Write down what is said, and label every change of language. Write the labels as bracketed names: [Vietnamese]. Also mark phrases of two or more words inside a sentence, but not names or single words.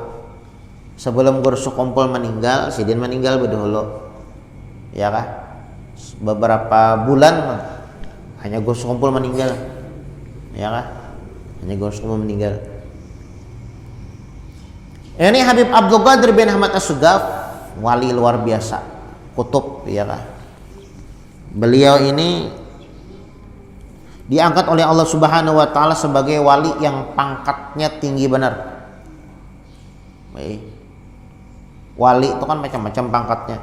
[Banjar] Sebelum guru Sukumpul meninggal, Sidin meninggal berdahulu, ya kah? Beberapa bulan hanya guru Sukumpul meninggal, ya kah? Hanya guru Sukumpul meninggal. Ini Habib Abdul Qadir bin Ahmad As-Suqaf, wali luar biasa, kutub, ya kah? [Indonesian] Beliau ini diangkat oleh Allah [Arabic] Subhanahu wa Ta'ala [Indonesian] sebagai wali yang pangkatnya tinggi benar. Wali itu kan macam-macam pangkatnya.